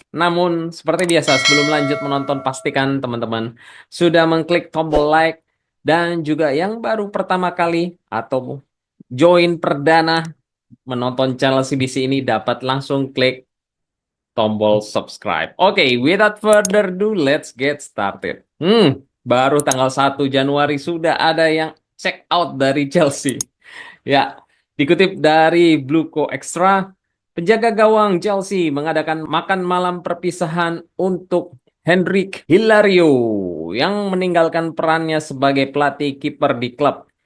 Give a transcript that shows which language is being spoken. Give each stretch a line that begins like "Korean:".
Indonesian: Namun, seperti biasa, sebelum lanjut menonton, pastikan teman-teman sudah mengklik tombol like dan juga yang baru pertama kali atau join perdana menonton channel CBC ini dapat langsung klik tombol subscribe.
English: Oke, without further ado, let's get started.
Indonesian: Baru tanggal 1 Januari sudah ada yang check out dari Chelsea. Ya, dikutip dari Bluco Extra, penjaga gawang Chelsea mengadakan makan malam perpisahan untuk Henrik Hilario yang meninggalkan perannya sebagai pelatih kiper di klub.